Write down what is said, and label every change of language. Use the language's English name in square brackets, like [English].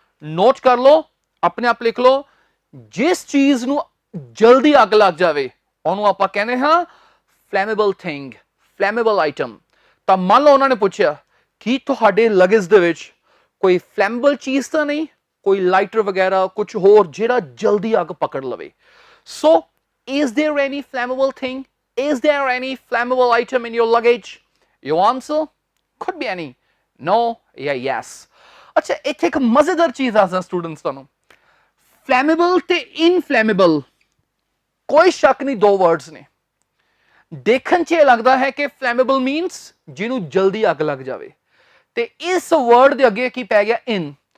[Punjabi] Note ਕਰ ਲਓ, ਆਪਣੇ ਆਪ ਲਿਖ ਲਓ, ਜਿਸ ਚੀਜ਼ ਨੂੰ ਜਲਦੀ ਅੱਗ ਲੱਗ ਜਾਵੇ ਉਹਨੂੰ ਆਪਾਂ ਕਹਿੰਦੇ ਹਾਂ ਫਲੈਮੇਬਲ ਥਿੰਗ, ਫਲੈਮੇਬਲ ਆਈਟਮ। ਤਾਂ ਮੰਨ ਲਓ ਉਹਨਾਂ ਨੇ ਪੁੱਛਿਆ ਕਿ ਤੁਹਾਡੇ ਲਗੇਜ ਦੇ ਵਿੱਚ ਕੋਈ ਫਲੈਮੇਬਲ ਚੀਜ਼ ਤਾਂ ਨਹੀਂ, ਕੋਈ ਲਾਈਟਰ ਵਗੈਰਾ ਕੁਝ ਹੋਰ ਜਿਹੜਾ ਜਲਦੀ ਅੱਗ ਪਕੜ ਲਵੇ। [English] So is there any flammable thing? Is there any flammable item in your luggage? Your answer could be any no [Hindi] या [English] yes। [Hindi] अच्छा [Punjabi] ਇੱਥੇ ਇੱਕ ਮਜ਼ੇਦਾਰ ਚੀਜ਼ ਦੱਸਦਾ ਸਟੂਡੈਂਟਸ ਤੁਹਾਨੂੰ, ਫਲੈਮੇਬਲ ਤੇ ਇਨਫਲੈਮੇਬਲ ਕੋਈ ਸ਼ੱਕ ਨਹੀਂ ਦੋ ਵਰਡਸ ਨੇ। ਦੇਖਣ 'ਚ ਇਹ ਲੱਗਦਾ ਹੈ ਕਿ ਫਲੈਮੇਬਲ ਮੀਨਸ ਜਿਹਨੂੰ ਜਲਦੀ ਅੱਗ ਲੱਗ ਜਾਵੇ, ਤੇ ਇਸ ਵਰਡ ਦੇ ਅੱਗੇ ਕੀ ਪੈ ਗਿਆ? ਇਨ।